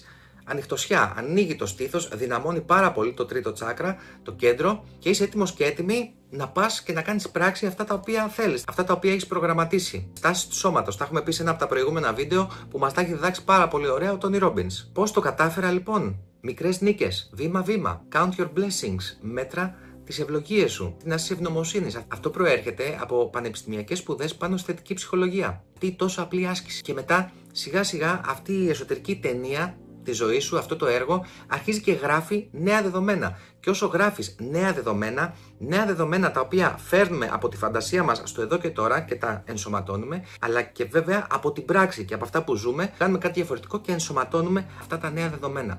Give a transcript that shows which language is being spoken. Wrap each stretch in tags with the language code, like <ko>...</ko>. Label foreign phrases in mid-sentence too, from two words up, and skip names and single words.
<el>Ανοιχτοσιά, ανοίγει το στήθος, δυναμώνει πάρα πολύ το τρίτο τσάκρα, το κέντρο και είσαι έτοιμος και έτοιμη να πας και να κάνεις πράξη αυτά τα οποία θέλεις, αυτά τα οποία έχεις προγραμματίσει. Στάσεις του σώματος. Τα έχουμε πει σε ένα από τα προηγούμενα βίντεο που μας τα έχει διδάξει πάρα πολύ ωραία ο Τόνι Ρόμπινς. Πώς το κατάφερα λοιπόν? Μικρές νίκες, βήμα-βήμα.</el> <en>Count your blessings,</en> <el>μέτρα τις ευλογίες σου, την άσκηση ευγνωμοσύνης. Αυτό προέρχεται από πανεπιστημιακές σπουδές πάνω στη θετική ψυχολογία. Τι τόσο απλή άσκηση. Και μετά σιγά σιγά αυτή η εσωτερική ταινία τη ζωή σου, αυτό το έργο, αρχίζει και γράφει νέα δεδομένα. Και όσο γράφεις νέα δεδομένα τα οποία φέρνουμε από τη φαντασία μας στο εδώ και τώρα και τα ενσωματώνουμε, αλλά και βέβαια από την πράξη και από αυτά που ζούμε, κάνουμε κάτι διαφορετικό και ενσωματώνουμε αυτά τα νέα δεδομένα.</el>